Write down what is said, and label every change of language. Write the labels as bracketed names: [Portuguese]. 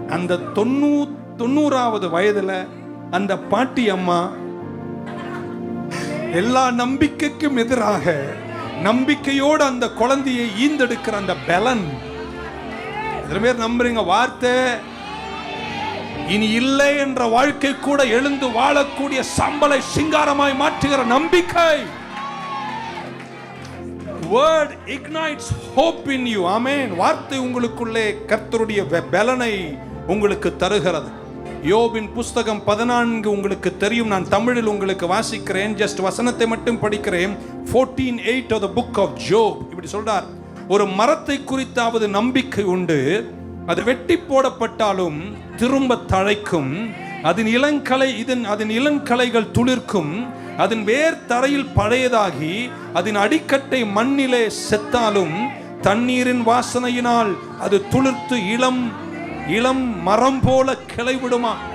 [Tamil] அந்த 90வது வயதுல அந்த பாட்டி அம்மா எல்லா நம்பிக்கைக்கும் எதிராக நம்பிக்கையோடு அந்த குழந்தையை ஈந்தெடுக்கிற அந்த பலன். எத்தனை பேர் நம்புறீங்க? வார்த்தை இனி இல்லை என்ற வாழ்க்கை கூட எழுந்து வாழக்கூடிய சம்பளை சிங்காரமாய் மாற்றுகிற நம்பிக்கை. [English] Word ignites hope in you. Amen. [Tamil] வார்த்தை உங்களுக்குள்ளே கர்த்தருடைய பலனை உங்களுக்கு தருகிறது. யோபின் புஸ்தகம் 14 உங்களுக்கு தெரியும். நான் தமிழில் உங்களுக்கு வாசிக்கிறேன். ஜஸ்ட் வசனத்தை மட்டும் படிக்கிறேன். 14:8 [English] of the book of Job [Tamil] இப்படி சொல்றார், ஒரு மரத்தை குறித்தாவது நம்பிக்கை உண்டு, அது வெட்டி போடப்பட்டாலும் திரும்ப தழைக்கும், அதன் இளங்களைகள் துளிர்க்கும், அதன் வேர் தரையில் பழையதாகி அதன் அடிக்கட்டை மண்ணிலே செத்தாலும் தண்ணீரின் வாசனையினால் அது துளிர்த்து இளம் மரம் போல கிளை விடுமா.